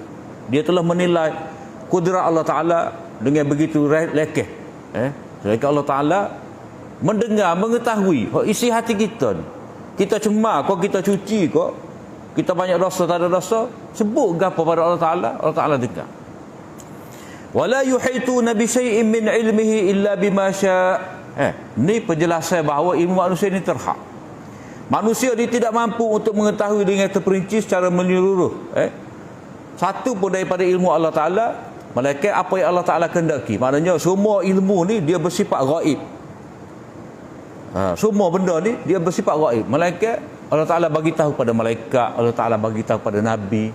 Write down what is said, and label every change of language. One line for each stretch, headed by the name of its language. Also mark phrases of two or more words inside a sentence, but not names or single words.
Malay: Dia telah menilai kudrat Allah Ta'ala dengan begitu lekeh. Jadi Allah Ta'ala mendengar, mengetahui isi hati kita ni. Kita cemar kok, kita cuci kok, kita banyak dosa, tak ada dosa, sebut gapo pada Allah Ta'ala, Allah Ta'ala dengar.
Arabic: ولا يحيطون بشيء من علمه إلا بما شاء'.
Malay: Ni penjelasan bahawa ilmu manusia ni terhad. Manusia dia tidak mampu untuk mengetahui dengan terperinci secara menyeluruh satu pun daripada ilmu Allah Ta'ala, melainkan apa yang Allah Ta'ala kehendaki. Maknanya semua ilmu ni dia bersifat ghaib. Semua benda ni dia bersifat ghaib, melainkan Allah Ta'ala bagi tahu pada malaikat, Allah Ta'ala bagi tahu pada Nabi.